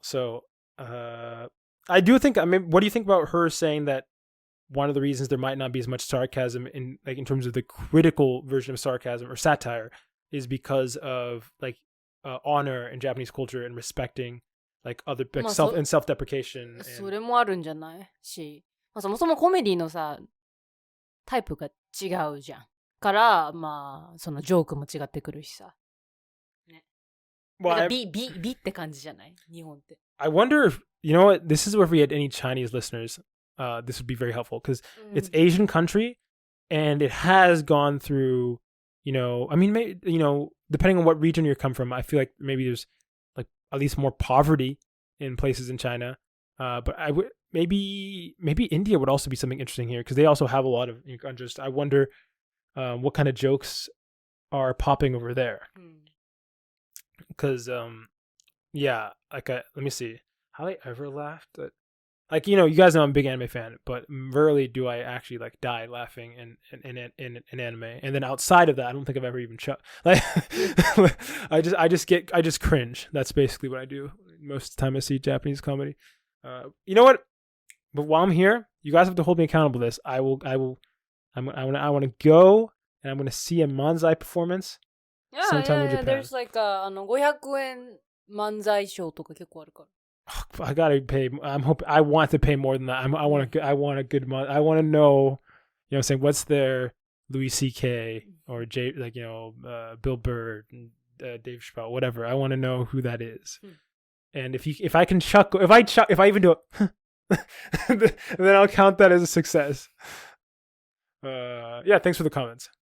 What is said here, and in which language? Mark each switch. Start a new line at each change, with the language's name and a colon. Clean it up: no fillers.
English: So I do think. I mean, what do you think about her saying that one of the reasons there might not be as much sarcasm in terms of the critical version of sarcasm or satire is because of like honor in Japanese culture and respecting like other like self-deprecation.
Japanese: それもあるんじゃないし、そもそもコメディのさタイプが違うじゃん。からそのジョークも違ってくるしさ。ね。
English: Well,
Japanese: B って感じじゃない日本って。
English: I wonder if you know what, this is where if we had any Chinese listeners, this would be very helpful because it's Asian country and it has gone through. I mean, depending on what region you come from, I feel like maybe there's like at least more poverty in places in China. But I would maybe India would also be something interesting here because they also have a lot of just. I wonder what kind of jokes are popping over there. Because yeah, like let me see. Have I ever laughed at? Like, you guys know I'm a big anime fan, but rarely do I actually like die laughing in anime. And then outside of that, I don't think I've ever even like I just cringe. That's basically what I do most of the time I see Japanese comedy. You know what? But while I'm here, you guys have to hold me accountable to this. I want to go and I'm going to see a manzai performance sometime in Japan. There's like
Japanese: 500円漫才ショーとか結構あるから。
English: I gotta pay. I want to pay more than that. I want a good month. I want to know. You know what I'm saying? What's their Louis C.K. or Bill Burr, Dave Chappelle, whatever. I want to know who that is. And if I can chuckle, if I even do it, then I'll count that as a success. Yeah. Thanks for the comments.